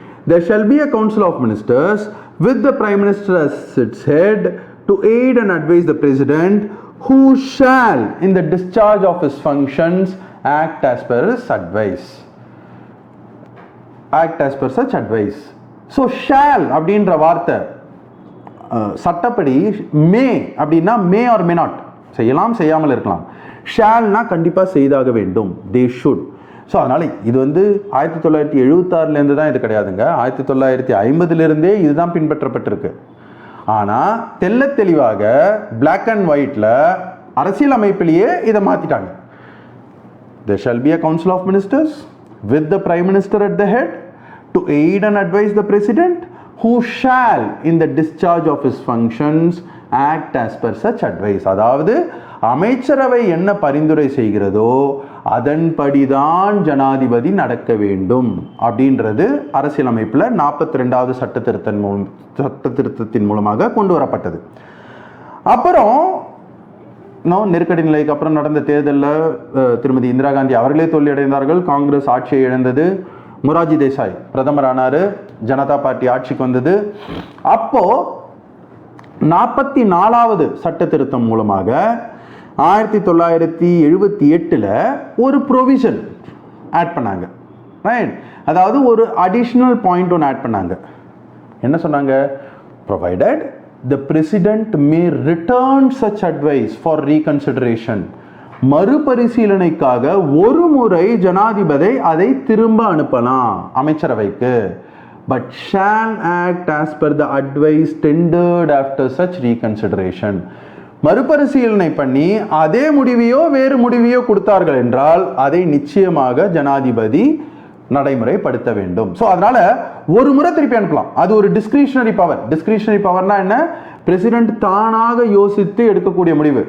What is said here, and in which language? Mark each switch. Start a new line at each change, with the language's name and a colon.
English: There shall be a council of ministers with the prime minister as its head to aid and advise the president, who shall in the discharge of his functions act as per his advice. Act as per such advice. So shall
Tamil: அப்படின்ற வார்த்தை சட்டப்படி மே அப்படின்னா
English: may or may not,
Tamil: செய்யலாம் செய்யாமல் இருக்கலாம். ஷால்னா கண்டிப்பா செய்தாக வேண்டும்,
English: They should.
Tamil: ஸோ அதனால இது வந்து 1976 தான் இது கிடையாதுங்க, 1950 இதுதான் பின்பற்றப்பட்டிருக்கு. ஆனால் தெல்ல தெளிவாக பிளாக் அண்ட் ஒயிட்ல அரசியல் அமைப்பிலேயே இதை மாத்திட்டாங்க.
English: There shall be a council of ministers with the prime minister at the head to aid and advise the president, who shall in the discharge of his functions act as per such advice.
Tamil: அதாவது அமைச்சரவை என்ன பரிந்துரை செய்கிறதோ அதன்படிதான் ஜனாதிபதி நடக்க வேண்டும் அப்படின்றது அரசியலமைப்பில் 42வது சட்ட திருத்தத்தின் மூலமாக கொண்டு வரப்பட்டது. அப்புறம் நெருக்கடி நிலைக்கு அப்புறம் நடந்த தேர்தலில் திருமதி இந்திரா காந்தி அவர்களே தோல்வியடைந்தார்கள், காங்கிரஸ் ஆட்சியை இழந்தது, மொரார்ஜி தேசாய் பிரதமர் ஆனாரு, ஜனதா பார்ட்டி ஆட்சிக்கு வந்தது. அப்போ 44வது சட்ட திருத்தம் மூலமாக 1978 ஒரு ப்ரொவிஷன் ஆட் பண்ணாங்க, ரைட். அதாவது ஒரு அடிஷனல் பாயிண்ட் ஒன்று ஆட் பண்ணாங்க. என்ன சொன்னாங்க?
English: provided the president may return such advice for reconsideration.
Tamil: மறுபரிசீலனைக்காக ஒரு முறை ஜனாதிபதி அதை திரும்ப அனுப்பலாம் அமைச்சரவைக்கு.
English: but shall act as per the advice tendered after such reconsideration.
Tamil: மறுபரிசீலனை பண்ணி அதே முடிவையோ வேறு முடிவையோ கொடுத்தார்கள் என்றால் அதை நிச்சயமாக ஜனாதிபதி நடைமுறைப்படுத்த வேண்டும். ஸோ அதனால ஒரு முறை திருப்பி அனுப்பலாம், அது ஒரு டிஸ்கிரிஷனரி பவர். டிஸ்கிரிஷனரி பவர்னா என்ன? பிரசிடென்ட் தானாக யோசித்து எடுக்கக்கூடிய முடிவு.